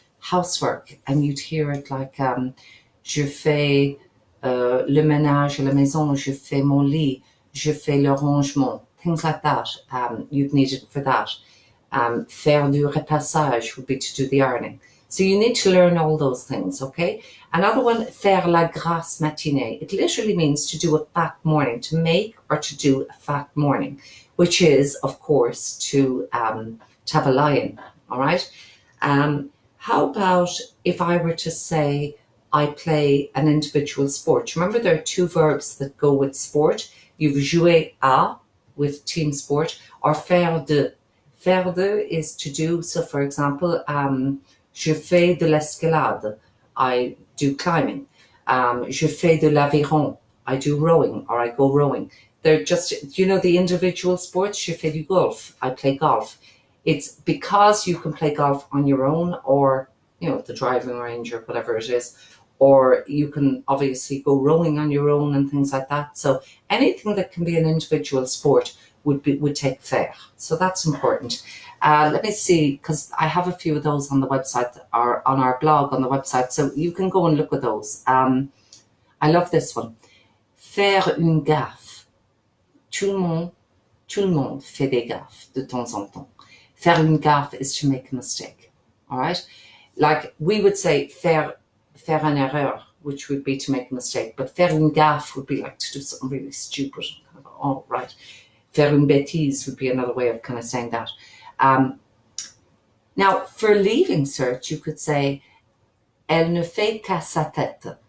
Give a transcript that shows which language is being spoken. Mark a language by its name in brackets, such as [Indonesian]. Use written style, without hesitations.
[English] housework, and you'd hear it like [French] je fais le ménage à la maison, je fais mon lit, je fais le rangement, [English] things like that. You'd need it for that. [French] Faire du repassage [English] would be to do the ironing. So you need to learn all those things, okay? Another one, [French] faire la grasse matinée. [English] It literally means to do a fat morning, to make or to do a fat morning, which is, of course, to have a lie-in, all right? How about if I were to say I play an individual sport? Remember, there are two verbs that go with sport. You've jouer à with team sport, or faire de. Faire de is to do. So, for example, [French] je fais de l'escalade. [English] I do climbing. [French] Je fais de l'aviron. [English] I do rowing, or I go rowing. They're just, the individual sports. [French] Je fais du golf. [English] I play golf. It's because you can play golf on your own, or, the driving range or whatever it is, or you can obviously go rowing on your own and things like that. So anything that can be an individual sport would take faire. So that's important. Let me see, because I have a few of those on the website or on our blog on the website, so you can go and look at those. I love this one. [French] Faire une gaffe. Tout le monde fait des gaffes de temps en temps. Faire une gaffe [English] is to make a mistake. All right? Like we would say [French] faire une erreur, [English] which would be to make a mistake, but [French] faire une gaffe [English] would be like to do something really stupid. Oh, right. [French] Faire une bêtise [English] would be another way of kind of saying that. Now, for leaving cert, you could say, [French] elle ne fait qu'à sa tête.